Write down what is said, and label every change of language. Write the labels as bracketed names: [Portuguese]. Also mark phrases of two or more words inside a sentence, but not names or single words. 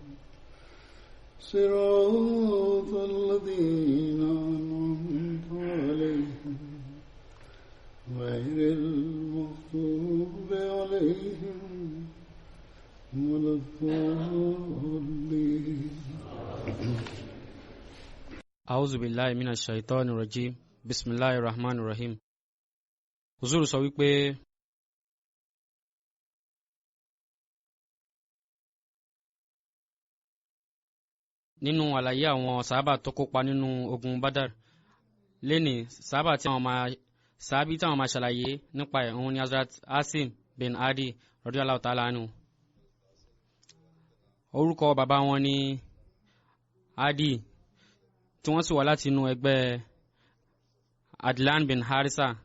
[Arabic] صراط الذين أنعمت عليهم غير المغضوب عليهم ولا الضالين. أعوذ بالله من الشيطان الرجيم. بسم الله الرحمن الرحيم. [Yoruba] Huzuru sọ wípé nínú àlàyé àwọn sàhábà tó kópa nínú ogun Badar lẹ́ni sàhábà tí àwọn máa ṣàlàyé nípa ẹ̀ òun ni Hazrat Asim bin Adi [Arabic] رضي الله تعالى عنه. [Yoruba] Orúkọ bàbá wọn ni Adi tí wọ́n sì wá láti inú ẹgbẹ́ Adlan bin Harisa.